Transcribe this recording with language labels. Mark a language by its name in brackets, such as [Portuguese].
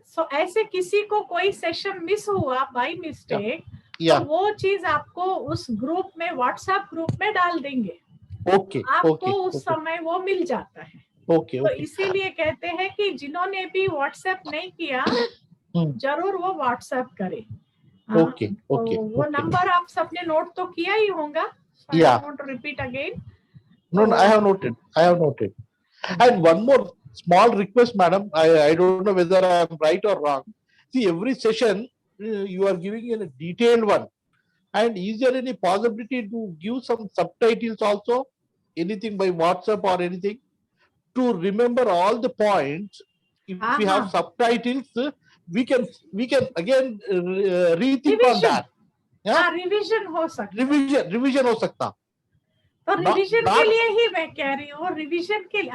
[Hindi] सो ऐसे किसी को कोई सेशन मिस हुआ [English] by mistake, [Hindi] तो वो चीज आपको उस ग्रुप में, व्हाट्सएप ग्रुप में डाल देंगे। आपको उस समय वो मिल जाता है। तो इसीलिए कहते हैं कि जिन्होंने भी व्हाट्सएप नहीं किया जरूर वो व्हाट्सएप करे। वो नंबर आप सबने नोट तो किया ही होगा। [English] I don't want to repeat again. No, I have noted. And one more small request, madam. I don't know whether I am right or wrong. See, every session you are giving a detailed one. And is there any possibility to give some subtitles also? Anything by WhatsApp or anything? To remember all the points, if we have subtitles, we can again rethink on that. [Hindi] Revision हो सकता। Revision हो सकता। तो revision के लिए ही मैं कह रही हूँ, रिविजन के लिए।